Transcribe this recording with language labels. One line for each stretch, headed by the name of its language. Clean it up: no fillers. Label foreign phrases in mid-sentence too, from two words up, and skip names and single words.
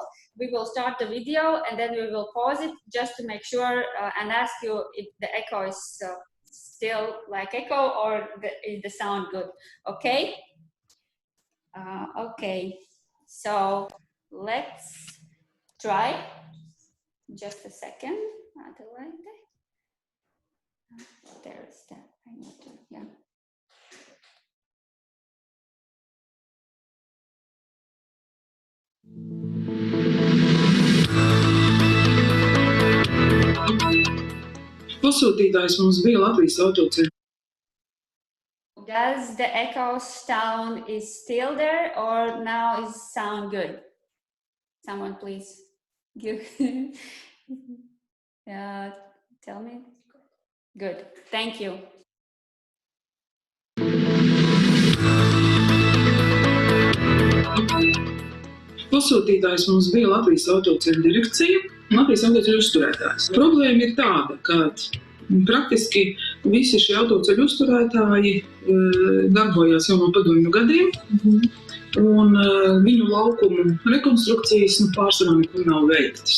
English: We will start the video and then we will pause it just to make sure and ask you if the echo is still like echo or is the sound good, okay? Okay, so let's try. Just a second. There is that. I need to, yeah.
Latvian: Pasūtītājs mums bija Latvijas autoceļu.
English: Does the echo sound is still there or now is sound good? Someone please give. Tell me. Good. Thank you.
Latvian: Pasūtītājs mums bija Latvijas autoceļu direkcija, Latvijas autoceļu uzturētājs. Problēma ir tāda, ka praktiski visi šie autoceļu uzturētāji darbojās jau no padomju gadiem, un viņu laukumu rekonstrukcijas pārsvarā nekur nav veiktas.